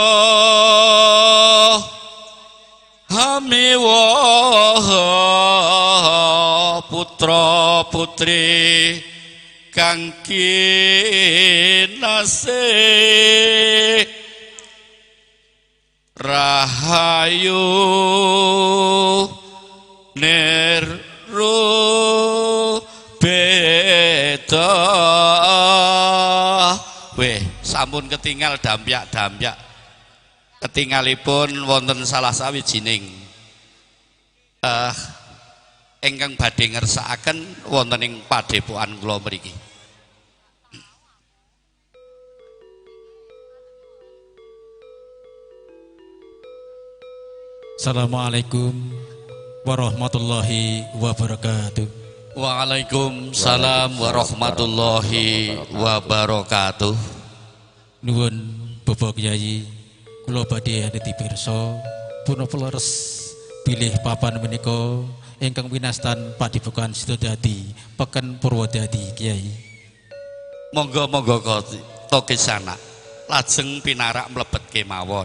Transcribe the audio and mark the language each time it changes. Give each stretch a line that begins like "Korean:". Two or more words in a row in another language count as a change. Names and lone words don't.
Javanese: hamiwa putra putri kang kinasih rahayu nirubeda. Weh, sampun ketinggal dampyak-dampyak ketinggalipun wonten salah sawijining ingkang badhe ngersakaken wonten ing padepokan kula mriki.
Arabic: السلام عليكم ورحمة الله وبركاته. وعليكم السلام ورحمة الله وبركاته.
Javanese: Nuwun Bapak Kyai, kula badhe niti pirsa punapa leres bilih papan menika ingkang winastan Padepokan Sidodadi Peken Purwodadi Kyai. Monggo-monggo to kesana lajeng pinarak mlebet kemawon.